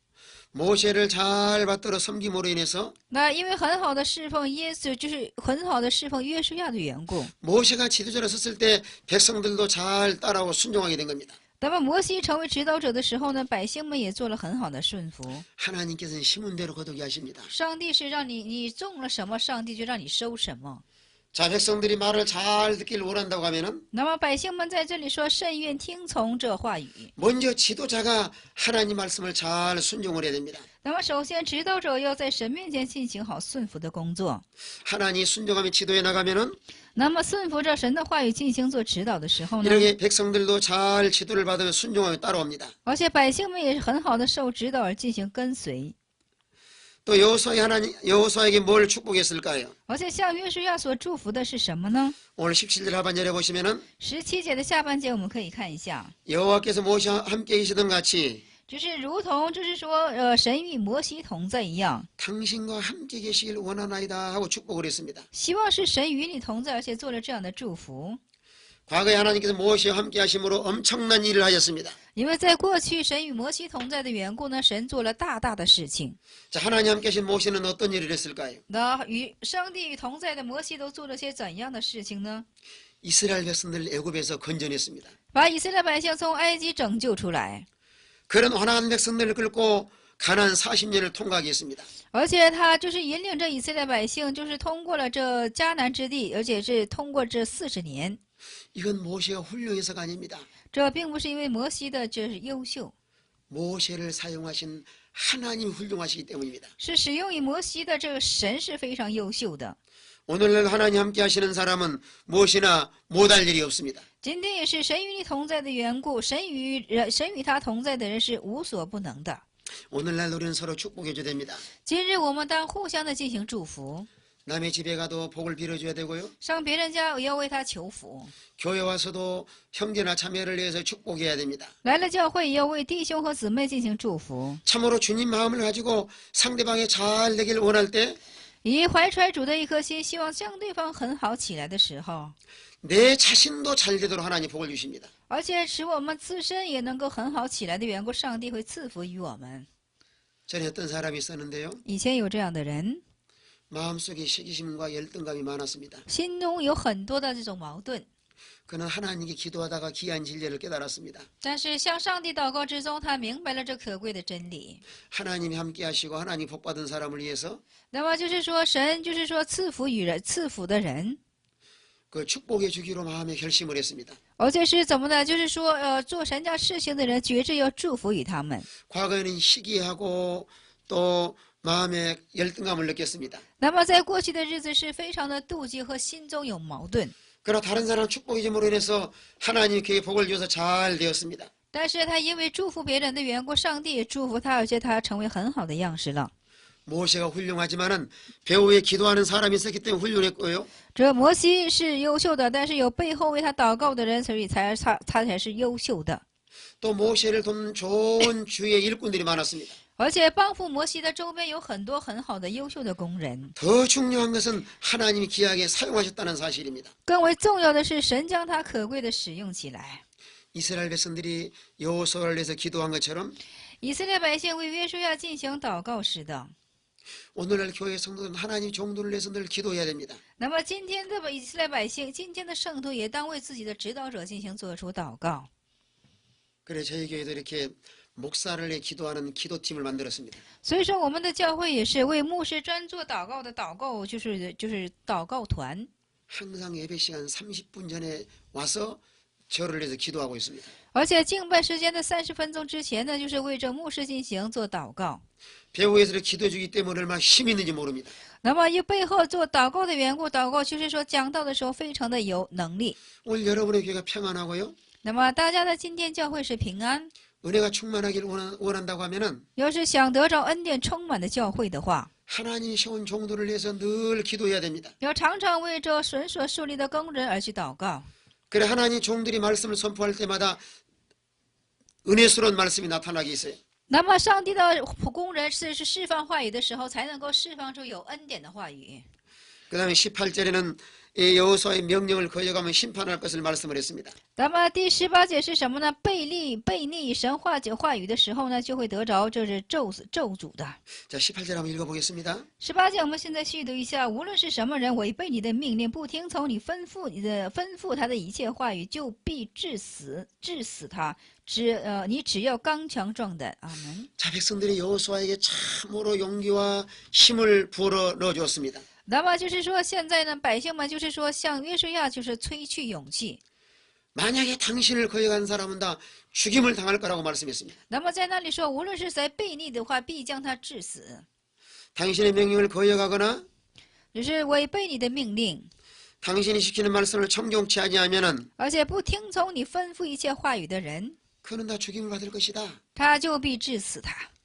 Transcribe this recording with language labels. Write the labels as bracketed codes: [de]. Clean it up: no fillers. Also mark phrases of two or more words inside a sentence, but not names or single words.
[ko] 모세를 잘 받들어 섬김으로 인해서 [zh] 那因为很好的侍奉耶稣，就是很好的侍奉约书亚的缘故。 [ko] 모세가 지도자로 섰을 때 백성들도 잘 따라오고 순종하게 된 겁니다. [zh] 那么摩西成为指导者的时候呢，百姓们也做了很好的顺服。 [ko] 하나님께서는 심은 대로 거두게 하십니다. [zh] 上帝是让你种了什么，上帝就让你收什么。 [ko] 자, 백성들이 말을 잘 듣기를 원한다고 하면은 [zh] 那么百姓们在这里说甚愿听从这话语。 [ko] 먼저 지도자가 하나님 말씀을 잘 순종을 해야 됩니다. [zh] 那么首先指导者要在神面前进行好顺服的工作。 [ko] 하나님 순종하며 지도해 나가면은 [zh] 那么顺服着神的话语进行做指导的时候呢， [ko] 이렇게 백성들도 잘 지도를 받으며 순종하며 따라옵니다. [zh] 而且百姓们也是很好的受指导而进行跟随。 [ko] 또 여호수아에게 뭘 축복했을까요? [zh] 而且向约书亚所祝福的是什么呢？ [ko] 오늘 17절 하반절에 보시면은 [zh] 17 节的下半节我们可以看一下， [ko] 여호와께서 모세와 함께 계시던 같이 [zh] 就是如同就是说，神与摩西同在一样， [ko] 당신과 함께 계시길 원하나이다 하고 축복을 했습니다. [zh] 希望是神与你同在，而且做了这样的祝福。 [ko] 과거에 하나님께서 모세와 함께 하심으로 엄청난 일을 하셨습니다. [zh] 因为在过去神与摩西同在的缘故呢，神做了大大的事情。 [ko] 자, 하나님 함께 하신 모세는 어떤 일을 했을까요? [zh] 那与上帝与同在的摩西都做了些怎样的事情呢？ [ko] 이스라엘 백성들 애굽에서 건져냈습니다. [zh] 把以色列百姓从埃及拯救出来， [ko] 그런 환한 백성들을 끌고 가나안 40년을 통과하게 했습니다. [zh] 而且他就是引领着以色列百姓，就是通过了这迦南之地，而且是通过这40年。 [ko] 이건 모세가 훌륭해서가 아닙니다. [zh] 这并不是因为摩西的这是优秀， [ko] 모세를 사용하신 하나님이 훌륭하시기 때문입니다. [zh] 是使用以摩西的这个神是非常优秀的。 [ko] 오늘날 하나님 함께 하시는 사람은 무엇이나 못할 일이 없습니다. [zh] 今天也是神与你同在的缘故，神与他同在的人是无所不能的。 [ko] 오늘날 우리는 서로 축복해 줘야 됩니다. [zh] 今日我们当互相的进行祝福。 [ko] 남의 집에 가도 복을 빌어줘야 되고요. [zh] 上别人家也要为他求福， [ko] 교회 와서도 형제나 자매를 위해서 축복해야 됩니다. [zh] 来了教会也要为弟兄和姊妹进行祝福。 [ko] 참으로 주님 마음을 가지고 상대방이 잘 되길 원할 때 [zh] 以怀揣主的一颗心，希望向对方很好起来的时候， [ko] 내 자신도 잘 되도록 하나님 복을 주십니다. [zh] 而且使我们自身也能够很好起来的缘故，上帝会赐福于我们。 [ko] 전에 어떤 사람이 있었는데요. [zh] 以前有这样的人， [ko] 마음속에 시기심과 열등감이 많았습니다. [zh] 心中有很多的这种矛盾， [ko] 그는 하나님께 기도하다가 귀한 진리를 깨달았습니다. [zh] 但是向上帝祷告之中，他明白了这可贵的真理。 [ko] 하나님이 함께 하시고 하나님 복받은 사람을 위해서 [zh] 那么就是说，神就是说赐福于人，赐福的人， [ko] 그 축복해 주기로 마음에 결심을 했습니다. [zh] 而且是怎么呢？就是说，做神家事情的人，决志要祝福于他们。 [ko] 과거에는 시기하고 또 마음에 열등감을 느꼈습니다. [zh] 那么在过去的日子是非常的妒忌和心中有矛盾， [ko] 그러나 다른 사람 축복이줌으로 인해서 하나님 그에게 복을 줘서 잘 되었습니다. [zh] 但是他因为祝福别人的缘故，上帝也祝福他，而且他成为很好的样式了。 [ko] 모세가 훌륭하지만은 배후에 기도하는 사람이 있었기 때문에 훌륭했고요. [zh] 这摩西是优秀的，但是有背后为他祷告的人，所以他才是优秀的。 [ko] 또 모세를 돕는 좋은 주의 일꾼들이 많았습니다. [zh] 而且帮扶摩西的周边有很多很好的优秀的工人。 [ko] 더 중요한 것은 하나님이 귀하게 사용하셨다는 사실입니다. [zh] 更为重要的是，神将他可贵的使用起来。 [ko] 이스라엘 백성들이 여호수아를 위해서 기도한 것처럼 [zh] 以色列百姓为约书亚进行祷告似的。 [ko] 오늘날 교회 성도는 하나님 종도를 위해서 늘 기도해야 됩니다. [zh] 那么今天的以色列百姓，今天的圣徒也当为自己的指导者进行做出祷告。 [ko] 그래 저희 교회도 이렇게 목사를 위해 기도하는 기도팀을 만들었습니다. [zh] 所以说，我们的教会也是为牧师专做祷告的祷告，就是祷告团。 [ko] 항상 예배 시간 30분 전에 와서 저를 위해서 기도하고 있습니다. [zh] 而且敬拜时间的30分钟之前呢，就是为着牧师进行做祷告。 [ko] 배후에서 기도해 주기 때문에 얼마나 힘이 있는지 모릅니다. [zh] 那么以背后做祷告的缘故，祷告就是说讲道的时候非常的有能力。 [ko] 오늘 여러분의 교회가 평안하고요. [zh] 那么大家的今天教会是平安， [ko] 은혜가 충만하길 원한다고 하면은 [zh] 要是想得着恩典充满的教会的话， [ko] 하나님이 세운 종도를 위해서 늘 기도해야 됩니다. [zh] 要常常为着神所树立的工人而去祷告。 [ko] 그래 하나님 종들이 말씀을 선포할 때마다 은혜스러운 말씀이 나타나게 있어요. [zh] 那么上帝的工人是释放话语的时候，才能够释放出有恩典的话语。 [ko] 그 다음에 18절에는 여호수아의 명령을 거역하면 심판할 것을 말씀을 했습니다. [zh] 那么第18节是什么呢？背逆神话语的时候呢，就会得着这是咒诅的。 [ko] 자 18절 한번 읽어보겠습니다. [zh] 18 节我们现在细读一下，无论是什么人违背你的命令，不听从你吩咐他的一切话语，就必治死他。你只要刚强壮胆。阿门。 [ko] 자 백성들이 여호수아에게 참으로 용기와 힘을 부어 넣어주었습니다. [zh] 那么就是说，现在呢，百姓们就是说，向约书亚就是催去勇气。 [ko] 만약에 당신을 거역한 사람은 다 죽임을 당할 거라고 말씀했습니다. [zh] 那么在那里说，无论是谁背逆的话，必将他治死。 [ko] 당신의 명령을 거역하거나 [zh] 就是违背你的命令， [ko] 당신이 시키는 말씀을 청종치 아니하면은 [zh] 而且不听从你吩咐一切话语的人， [ko] 그는 다 죽임을 받을 것이다. [zh] 他就必治死他。